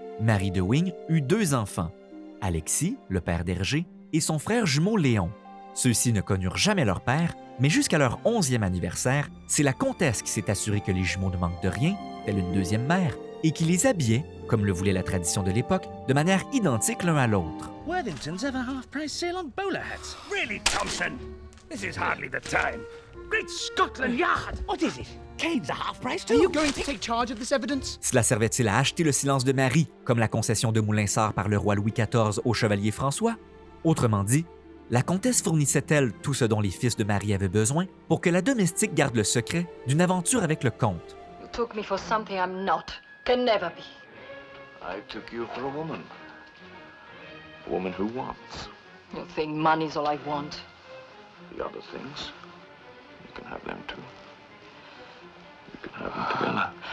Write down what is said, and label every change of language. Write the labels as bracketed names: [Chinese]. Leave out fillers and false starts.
[French] Marie de Wing eut 2 enfants, Alexis, le père d'Hergé, et son frère jumeau Léon. Ceux-ci ne connurent jamais leur père, mais jusqu'à leur 11e anniversaire, c'est la comtesse qui s'est assurée que les jumeaux ne manquent de rien, telle une deuxième mère, et qui les habillait, comme le voulait la tradition de l'époque, de manière identique l'un à l'autre. [English] Worthington's have a half-price sale on bowler hats. Really, Thompson? This is hardly the time. Great Scotland Yard! What is it? Cane's a half-price too? Are you going to take charge of this evidence? [French] Cela servait-il à acheter le silence de Marie, comme la concession de Moulinsart par le roi Louis XIV au chevalier François? Autrement dit, la comtesse fournissait-elle tout ce dont les fils de Marie avaient besoin pour que la domestique garde le secret d'une aventure avec le comte? [English] You took me for something I'm not. Can never be. I took you for a woman. A woman who wants. You think money's all I want? The other things, you can have them too. You can have them together.